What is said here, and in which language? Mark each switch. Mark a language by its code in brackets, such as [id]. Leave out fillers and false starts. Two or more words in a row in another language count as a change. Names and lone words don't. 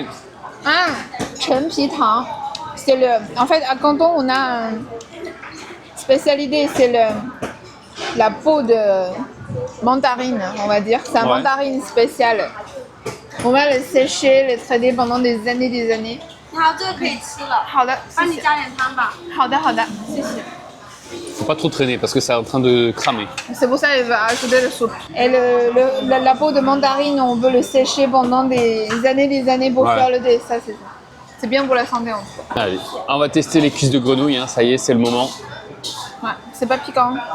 [fr] Ah, Chen Tang. C'est le. En fait, à Canton, on a une spécialité, c'est la peau de mandarine, on va dire. C'est un Ouais. mandarine spécial. On va le sécher, le traiter pendant des années, des années. [zh] 你好，这个可以吃了，好的，帮谢谢。你加点汤吧。好的，好的，谢谢。 [fr] Faut pas trop traîner parce que c'est en train de cramer. C'est pour ça qu'elle va ajouter le soupe. Et la peau de mandarine, on veut le sécher pendant des années pour Ouais. faire le thé. Ça, c'est ça. C'est bien pour la santé en tout cas. Allez, on va tester les cuisses de grenouille. Hein. Ça y est, c'est le moment. Ouais, c'est pas piquant.